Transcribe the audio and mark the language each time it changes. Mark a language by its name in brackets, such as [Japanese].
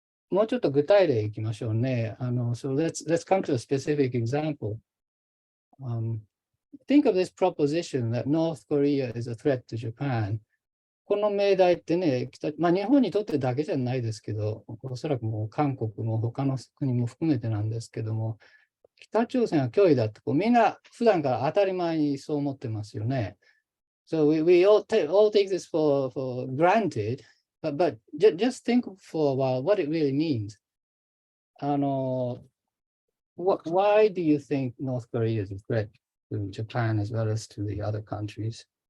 [Japanese] もうちょっと具体例いきましょうね。 [English] So let's come to a specific example. Think of this proposition that North Korea is a threat to Japan. [Japanese] この命題ってね、日本にとってだけじゃないですけど、おそらくもう韓国も他の国も含めてなんですけども、北朝鮮は脅威だってみんな普段から当たり前にそう思ってますよね。 [English] So we all take this for granted, but just think for a while what it really means. Why do you think North Korea is a threat to Japan as well as to the other countries?